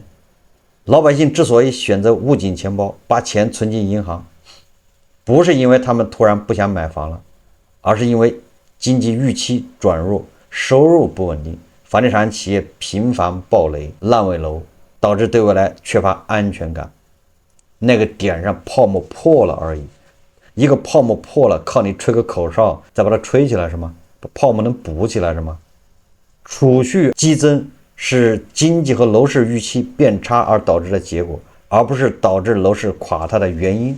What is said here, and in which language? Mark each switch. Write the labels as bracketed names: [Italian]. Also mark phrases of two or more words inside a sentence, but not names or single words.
[Chinese] 老百姓之所以選擇捂緊錢包，把錢存進銀行，不是因為他們突然不想買房了，而是因為經濟預期轉弱，收入不穩定，房地產企業頻繁爆雷、爛尾樓，導致對未來缺乏安全感。那個點上泡沫破了而已。一個泡沫破了，靠你吹個口哨再把它吹起來是嗎？把泡沫能補起来是嗎？儲蓄激增是經濟和樓市預期變差而導致的結果，而不是導致樓市垮塌的原因。